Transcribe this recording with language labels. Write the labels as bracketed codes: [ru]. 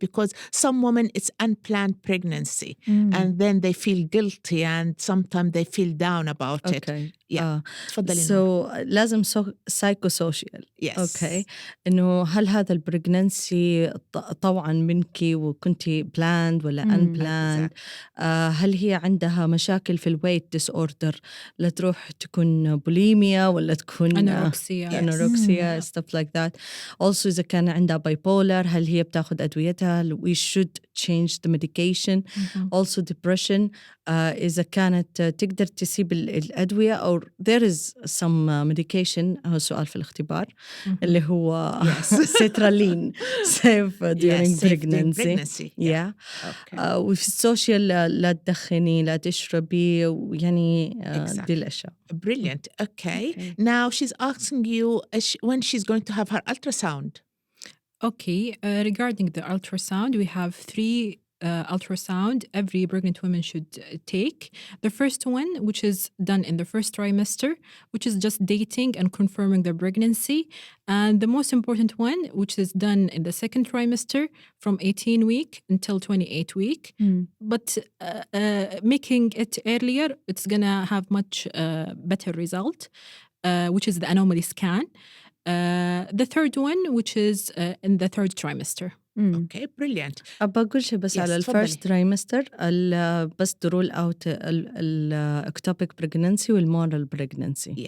[en] Because some women, it's unplanned pregnancy and then they feel guilty and sometimes they feel down about it. Yeah. So [ar] لازم [en] psychosocial. Yes. Okay. [ar] إنه هل هذا البريغنانسي طوعا منك وكنتي planned ولا unplanned؟ هل هي عندها مشاكل في الويت disorder؟ لا تروح تكون بوليميا ولا تكون أنوركسيا [en] stuff like that. Also [ar] إذا كان عندها bipolar هل هي بتاخد أدويتها؟ [en] We should change the medication. Also depression [ar] إذا كانت تقدر تسيب الأدوية أو [en] there is some medication. [ar] هو سؤال في الاختبار اللي هو سيترالين [en] safe during pregnancy. Yeah. [ar] وفي السوشيال لا تدخني لا تشربي ويعني دي الأشياء. [en] Brilliant. Okay. Now she's asking you when she's going to have her ultrasound. Okay. Regarding the ultrasound, we have 3 ultrasound every pregnant woman should take. The first one, which is done in the first trimester, which is just dating and confirming the pregnancy. And the most important one, which is done in the second trimester from 18 week until 28 week. But making it earlier, it's going to have much better result, which is the anomaly scan. The third one, which is in the third trimester. Okay, brilliant. [ar] أقول شيء بس على [en] الفيرست ترايمستر [ar] بس [en] Rule out الأكتوبيك pregnancy والمورال pregnancy.